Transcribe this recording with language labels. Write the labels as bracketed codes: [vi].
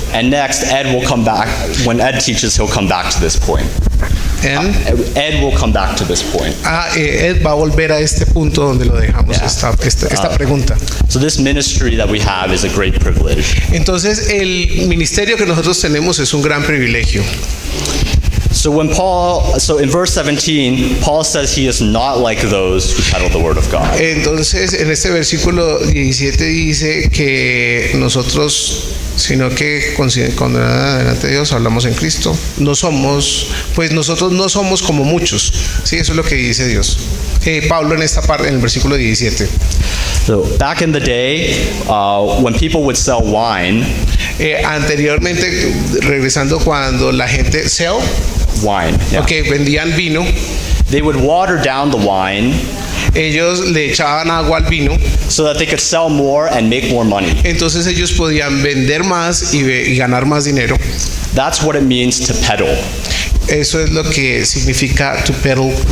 [en] And next, Ed will come back. When Ed teaches, he'll come back to this point. Ed will come back to this point. [es] Ed va a volver a este punto donde lo dejamos, [en] Yeah. [es] esta pregunta. [en] So this ministry that we have is a great privilege. [es] Entonces, el ministerio que nosotros tenemos es un gran privilegio. [en] So in verse 17, Paul says he is not like those who peddle the word of God. [es] Entonces, en este versículo 17 dice que nosotros, sino que condenados delante de Dios, hablamos en Cristo. No somos, pues nosotros no somos como muchos. Sí, eso es lo que dice Dios. Pablo en esta parte, en el versículo 17. [en] So back in the day, when people would sell wine, [es] Anteriormente, regresando cuando la gente [en] yeah, [es] vendían vino, [en] they would water down the wine [es] ellos le echaban agua al vino, [en] so that they could sell more and make more money. [es] entonces ellos podían vender más y ganar más dinero. [en] That's what it means to peddle. [es] Eso es lo que significa [en] to peddle.